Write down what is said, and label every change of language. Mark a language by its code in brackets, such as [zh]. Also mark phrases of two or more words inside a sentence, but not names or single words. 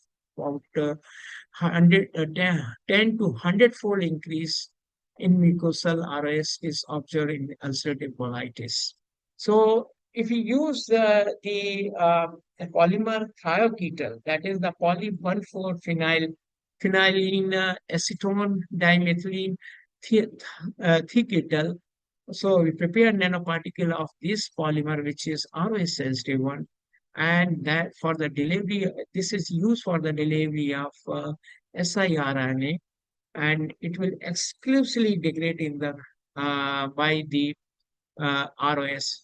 [en] About 10 to 100-fold increase in mucosal ROS is observed in ulcerative colitis. So if you use the polymer thioketal, that is the poly-1,4-phenylene acetone dimethylene thioketal. So we prepare nanoparticle of this polymer, which is ROS sensitive one, and that for the delivery, this is used for the delivery of siRNA, and it will exclusively degrade in the by the ROS.